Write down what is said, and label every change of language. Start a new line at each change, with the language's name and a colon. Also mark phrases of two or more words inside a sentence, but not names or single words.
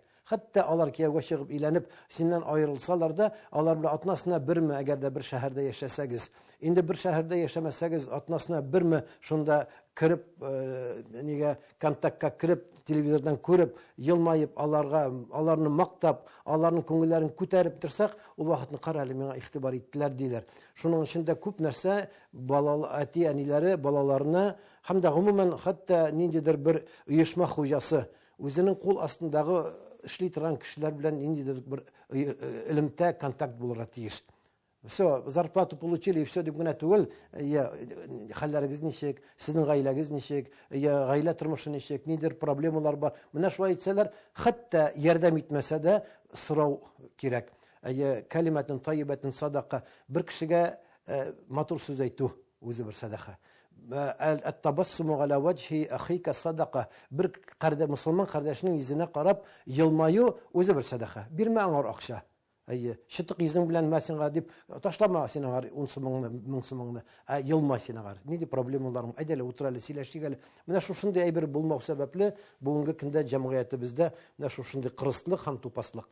Tatar: Хәтта алар кияүгә чыгып өйләнеп, синнән аерылсалар да, алар белән атнасына берме, әгәр дә бер шәһәрдә яшәсәгез, инде бер шәһәрдә яшәмәсәгез, атнасына берме шунда кирип, нигә контактка кирип, телевизордан күреп, елмайып, аларны мактап, аларның күңелләрен күтәреп торсак, ул вакытны кара әле миңа игътибар иттеләр диләр. Шуның өчен дә күп нәрсә әти-әниләре балаларына, һәм дә гомумән хәтта ниндидер бер оешма хуҗасы үзенең кул астындагы эшли торган кешеләр белән ниндидер бер элемтә контакт булырга тиеш.
Russian: Все, зарплату получили, и все
Tatar: дип генә түгел, хәлләрегез ничек, сезнең гаиләгез ничек, гаилә тормышы ничек, нидер проблемалар бар. Менә шулай әйтсәләр, хәтта ярдәм итмәсә дә сорау кирәк.
Arabic: الكلمة الطيبة صدقة,
Tatar: бер кешегә матур сүз әйтү үзе бер садака.
Arabic: التبسم على وجه أخيك صدقة.
Tatar: Bir мөселман кардәшнең йөзенә карап елмаю үзе бер садака. Бирмә аңар акча. Шытык йөзең белән мәсенгә дип ташлама син аңар 10 сумыңны, 1000 сумыңны. Елма син аңар. Нинди проблемаларың? Әйдәле утыр әле, сөйләшик әле. Менә шушындый әйбер булмау сәбәпле бүгенге көндә җәмгыятебездә менә шушындый кырыслык һәм тупаслык.